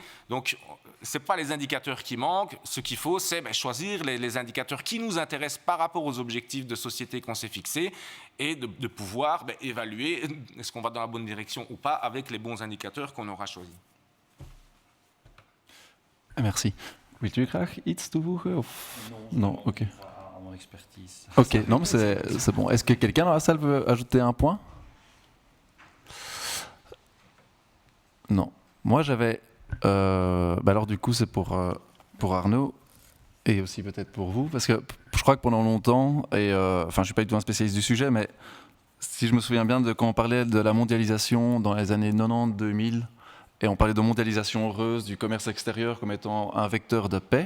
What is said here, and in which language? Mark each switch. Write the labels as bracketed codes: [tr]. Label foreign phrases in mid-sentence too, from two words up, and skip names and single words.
[fr] Donc c'est pas les indicateurs qui manquent, ce qu'il faut, c'est choisir les indicateurs qui nous intéressent par rapport aux objectifs de société qu'on s'est fixés et de pouvoir évaluer est-ce qu'on va dans la bonne direction ou pas avec les bons indicateurs qu'on aura choisis. Merci. [nl] Wilt u graag iets toevoegen? Of... [fr] Non, ok. Expertise. Ok, non, mais c'est bon. Est-ce que quelqu'un dans la salle veut ajouter un point? Non. Moi, j'avais... alors, du coup, c'est pour Arnaud et aussi peut-être pour vous, parce que je crois que pendant longtemps, et je ne suis pas du tout un spécialiste du sujet, mais si je me souviens bien de quand on parlait de la mondialisation dans les années 90-2000, et on parlait de mondialisation heureuse, du commerce extérieur comme étant un vecteur de paix.